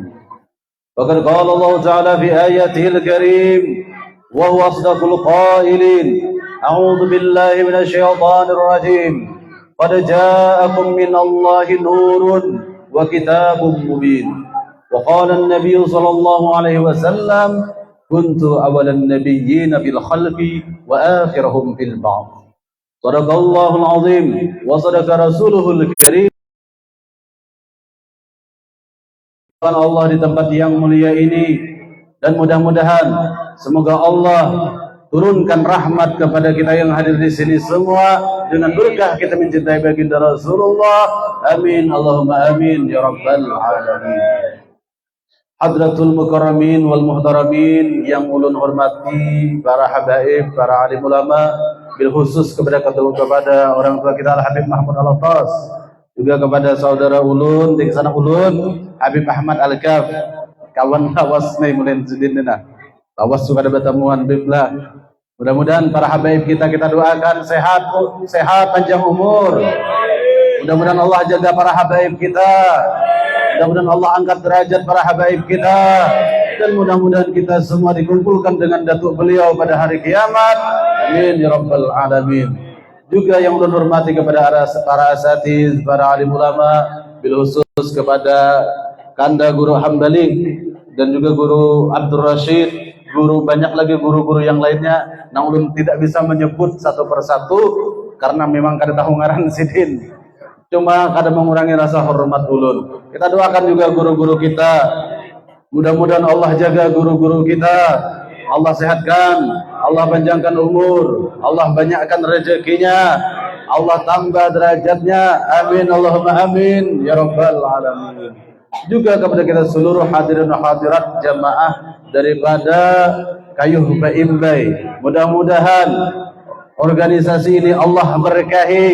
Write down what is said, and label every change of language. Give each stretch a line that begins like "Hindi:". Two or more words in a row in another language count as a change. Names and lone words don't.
Arabic: وقد قال الله تعالى في آياته الكريم وهو أصدق القائلين: أعوذ بالله من الشيطان الرجيم، قد جاءكم من الله نور وكتاب مبين. وقال النبي صلى الله عليه وسلم: كنت أول النبيين في الخلق وآخرهم في البعث. صدق الله العظيم وصدق رسوله الكريم.
Indonesian: Allah di tempat yang mulia ini, dan mudah-mudahan semoga Allah turunkan rahmat kepada kita yang hadir di sini semua dengan berkah kita mencintai baginda Rasulullah.
Arabic: آمين اللهم آمين يا رب العالمين. حضرات المكرمين والمحترمين
Indonesian: yang ulun hormati, para habaib, para alim ulama,
Arabic: بالخصوص
Indonesian: kepada orang tua kita Al Habib Mahmud Al-Attas, juga kepada saudara ulun di sana ulun Habib Ahmad Al-Kaf,
Banjar: kawan lawas nih mulai sedinina lawas suka ada bertemuan biblah.
Indonesian: Mudah-mudahan para habaib kita doakan sehat panjang umur. Mudah-mudahan Allah jaga para habaib kita. Mudah-mudahan Allah angkat derajat para habaib kita, dan mudah-mudahan kita semua dikumpulkan dengan datuk beliau pada hari kiamat.
Arabic: آمين يا رب العالمين.
Indonesian: Juga yang ulun hormati kepada para asatiz, para alim ulama,
Arabic: بالخصوص
Indonesian: kepada Kanda Guru Hambali dan juga Guru Abdul Rashid, banyak lagi guru-guru yang lainnya. Nah, ulun tidak bisa menyebut satu persatu karena memang
Banjar: kada tahu ngaran sidin.
Indonesian: Cuma kada mengurangi rasa hormat ulun. Kita doakan juga guru-guru kita. Mudah-mudahan Allah jaga guru-guru kita. Allah sehatkan, Allah panjangkan umur, Allah banyakkan rezekinya, Allah tambah derajatnya.
Arabic: آمين اللهم آمين يا رب العالمين.
Indonesian: Juga kepada kita seluruh hadirin dan hadirat jamaah daripada Kayuh Baimbai, mudah-mudahan organisasi ini Allah berkahi.